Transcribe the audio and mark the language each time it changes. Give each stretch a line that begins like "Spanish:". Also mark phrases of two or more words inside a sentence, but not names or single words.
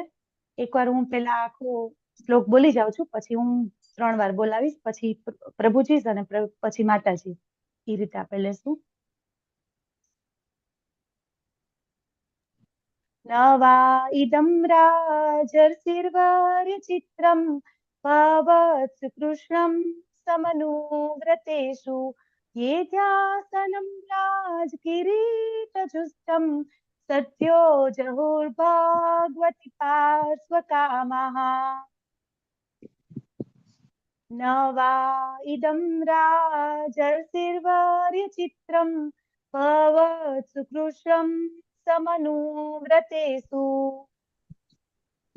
Gujarati: એકવાર હું પેલા આખો શ્લોક બોલી જાઉં છું, પછી હું 3 વાર બોલાવીશ, પછી પ્રભુજી અને પછી માતાજી, એ રીતે આપણે લેશું.
Sanskrit: નવા ઇદમ રાજર્ષિર્વર્ય ચિત્રમ ભવત્સ કૃષ્ણમ સમનુવ્રતેષુ ये ध्यासनं राजकिरीटजुष्टं सत्यो जहुर्भागवति पार्श्वकामः न वा इदं राजर्षिर्वर्यचित्रं भवत्सु कृष्णं समनुव्रतेषु